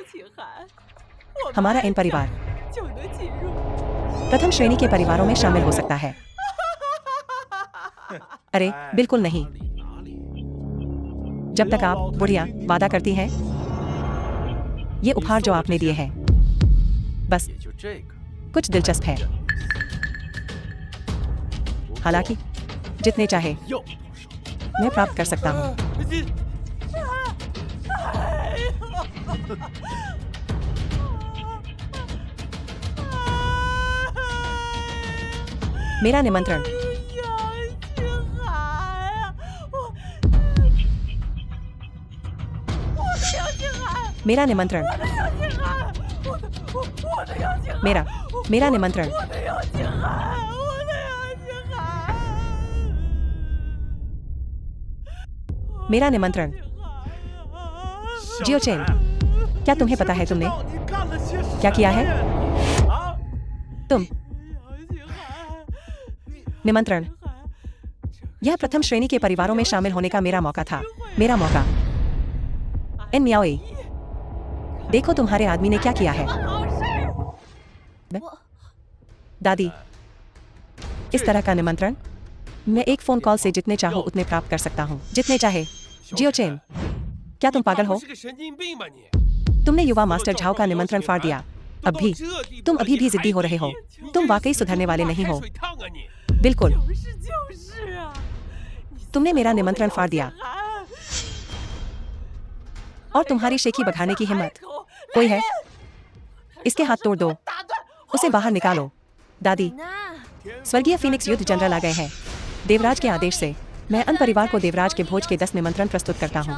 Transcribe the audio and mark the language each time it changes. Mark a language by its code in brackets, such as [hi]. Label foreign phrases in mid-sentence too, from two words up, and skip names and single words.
[hi] हमारा इन परिवार प्रथम श्रेणी के परिवारों में शामिल हो सकता है। अरे बिल्कुल नहीं, जब तक आप बुढ़िया वादा करती हैं ये उपहार जो आपने दिए हैं बस [zh] 也就这个。 [hi] कुछ दिलचस्प है। [zh] 不过 [hi] हालांकि जितने चाहे [zh] 又不动手， [hi] मैं प्राप्त कर सकता हूँ। मेरा निमंत्रण। [zh] 杨静涵， [hi] मेरा निमंत्रण। [zh] 我的杨静涵， [hi] मेरा निमंत्रण। [zh] 我的杨静涵，我的杨静涵， [hi] मेरा निमंत्रण। जियो चेन, क्या तुम्हें पता है तुमने [zh] 你干了些什么 [hi] क्या किया है? [zh] 啊？ [hi] तुम [zh] 杨静涵， [hi] निमंत्रण। यह प्रथम श्रेणी के परिवारों में शामिल होने का मेरा मौका था। मेरा मौका। एन मियाओई, देखो तुम्हारे आदमी ने क्या किया है। [zh] 好事。 [hi] दादी, इस तरह का निमंत्रण मैं एक फोन कॉल से जितने चाहो उतने प्राप्त कर सकता हूँ। जितने चाहे। जियो चेन, क्या तुम पागल हो? [zh] 是个神经病吧你？ [hi] तुमने युवा मास्टर झाओ का निमंत्रण फाड़ दिया। अब भी तुम अभी भी जिद्दी हो रहे हो। तुम वाकई सुधरने वाले नहीं हो। [zh] 水烫啊你！ [hi] बिल्कुल, [zh] 就是啊， [hi] तुमने मेरा निमंत्रण फाड़ दिया [zh] 涵， [hi] और तुम्हारी शेखी बढ़ाने की हिम्मत। कोई है? इसके हाथ तोड़ दो, [zh] 打断。 [hi] उसे बाहर निकालो। दादी, [zh] 那 [hi] स्वर्गीय फीनिक्स युद्ध जनरल आ गए हैं। देवराज के आदेश से मैं अन परिवार को देवराज के भोज के 10 निमंत्रण प्रस्तुत करता हूँ।